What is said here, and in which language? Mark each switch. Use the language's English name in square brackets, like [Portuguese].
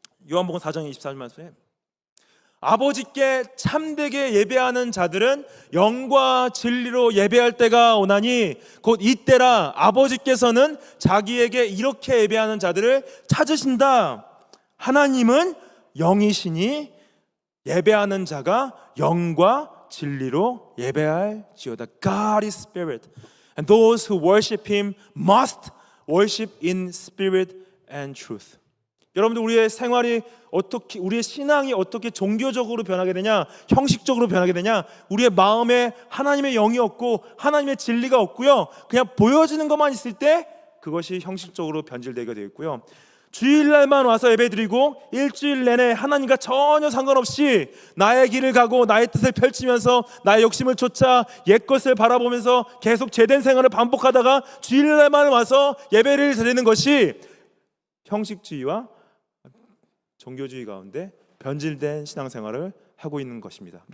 [Korean] 요한복음 4장 24절 말씀에 아버지께 참되게 예배하는 자들은 영과 진리로 예배할 때가 오나니 곧 이때라. 아버지께서는 자기에게 이렇게 예배하는 자들을 찾으신다. 하나님은 영이시니 예배하는 자가 영과 진리로 예배할지어다. [English] God is spirit, and those who worship Him must worship in spirit and truth. [Korean] 여러분들, 우리의 생활이 어떻게, 우리의 신앙이 어떻게 종교적으로 변하게 되냐, 형식적으로 변하게 되냐? 우리의 마음에 하나님의 영이 없고 하나님의 진리가 없고요, 그냥 보여지는 것만 있을 때 그것이 형식적으로 변질되게 되어 있고요. 주일날만 와서 예배드리고 일주일 내내 하나님과 전혀 상관없이 나의 길을 가고 나의 뜻을 펼치면서 나의 욕심을 쫓아 옛것을 바라보면서 계속 죄된 생활을 반복하다가 주일날만 와서 예배를 드리는 것이 형식주의와 종교주의 가운데 변질된 신앙생활을 하고 있는 것입니다.